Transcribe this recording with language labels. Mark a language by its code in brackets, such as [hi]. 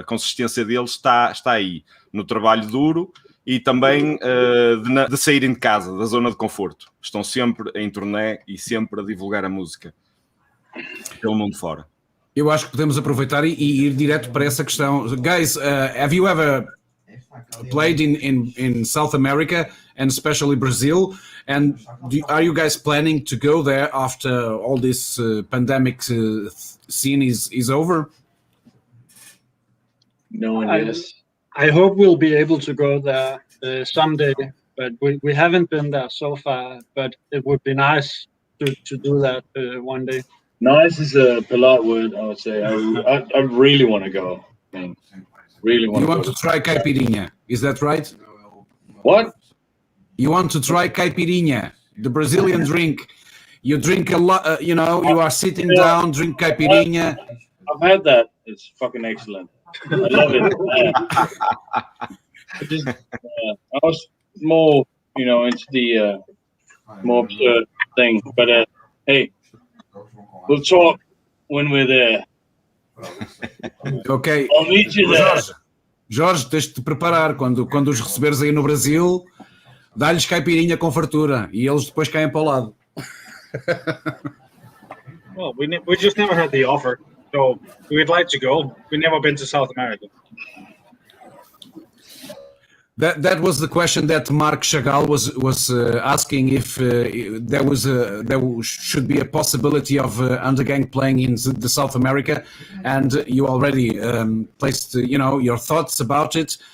[pt] A consistência deles está aí, no trabalho duro e também de saírem de casa, da zona de conforto. Estão sempre em turnê e sempre a divulgar a música pelo mundo fora. Eu acho que podemos aproveitar e ir direto para essa questão. [en] Guys, have you ever played in South America and especially Brazil? And are you guys planning to go there after all this pandemic scene is over? No one is. I hope we'll be able to go there someday, but we haven't been there so far. But it would be nice to do that one day. Nice is a polite word, I would say. I really want to go. I mean, really want. You want to try caipirinha? Is that right? What? You want to try caipirinha, the Brazilian drink. You drink a lot, you are sitting down, drink caipirinha. I've had that. It's fucking excellent. I love it. I was more, into the more absurd thing. But hey, we'll talk when we're there. Ok. I'll meet you there. [pt] Jorge, tens de te preparar. Quando os receberes aí no Brasil, dá-lhes caipirinha com fartura e eles depois caem para o lado. [en] Well, we just never had the offer, so we'd like to go. We've never been to South America. That was the question that Mark Chagall was asking, if there should be a possibility of Undergang playing in the South America, and you already placed your thoughts about it.